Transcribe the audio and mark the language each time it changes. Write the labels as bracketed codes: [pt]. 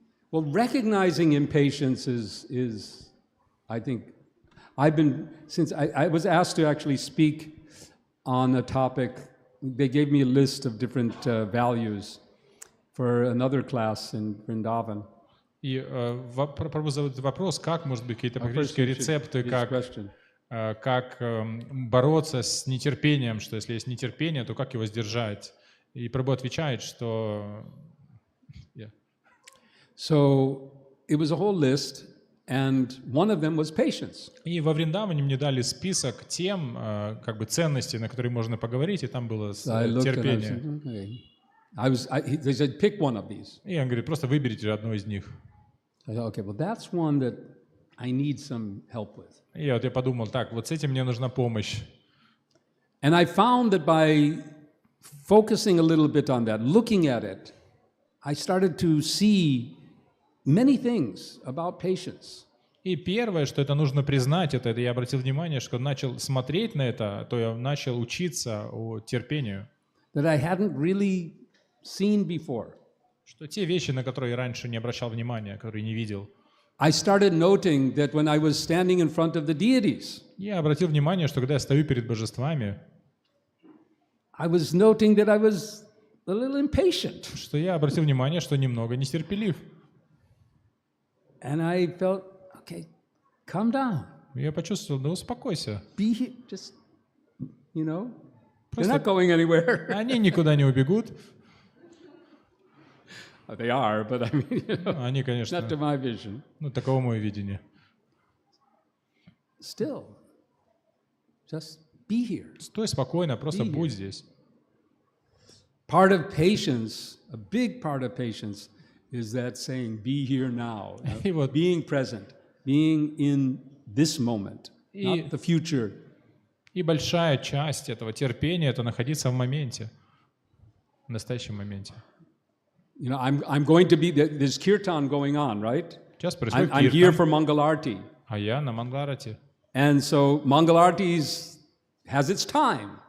[en] Well, recognizing impatience is I think, since I was asked to actually speak on a topic, they gave me a list of different values for another class in Vrindavan. [ru] И Прабху задает вопрос, как, может быть, какие-то практические рецепты, как бороться с нетерпением, что если есть нетерпение, то как его сдержать? И Прабху отвечает, что... [en] So it was a whole list, and one of them was patience. [ru] И во Вриндаване мне дали список тем, как бы ценностей, на которые можно поговорить, и там было терпение. [en] They said, pick one of these. [ru] И он говорит, просто выберите одно из них. [en] I thought, okay, well, that's one that I need some help with. [ru] И вот я подумал, так, вот с этим мне нужна помощь. [en] And I found that by focusing a little bit on that, looking at it, I started to see many things about patience. [ru] И первое, что это нужно признать, это я обратил внимание, что начал смотреть на это, то я начал учиться о терпению. [en] That I hadn't really seen before. [ru] Что те вещи, на которые я раньше не обращал внимания, которые не видел. [en] I started noting that when I was standing in front of the deities, [ru] Я обратил внимание, что когда я стою перед божествами, [en] I was noting that I was a little impatient. [ru] Что я обратил внимание, что немного нетерпелив. [en] And I felt, okay, calm down. [ru] Я почувствовал, да успокойся. [en] Be here, just, you know, they're not going anywhere. [ru] Они никуда не убегут. [en] They are, but I mean, you know, [ru] Они, конечно, [en] not to my vision. [ru] ну, таково мое видение. [en] Still, just be here. [ru] Стой спокойно, просто будь здесь. [en] Part of patience, a big part of patience, is that saying, be here now. [ru] И вот, [en] Being present, being in this moment, not the future. [ru] И большая часть этого терпения — это находиться в моменте, в настоящем моменте. [en] You know, I'm going to be, there's kirtan going on, right? [ru] Сейчас происходит [en] I'm here for [ru] киртан, [en] Mangalarti. [ru] а я на Мангарате. [en] And so Mangalarti has its time.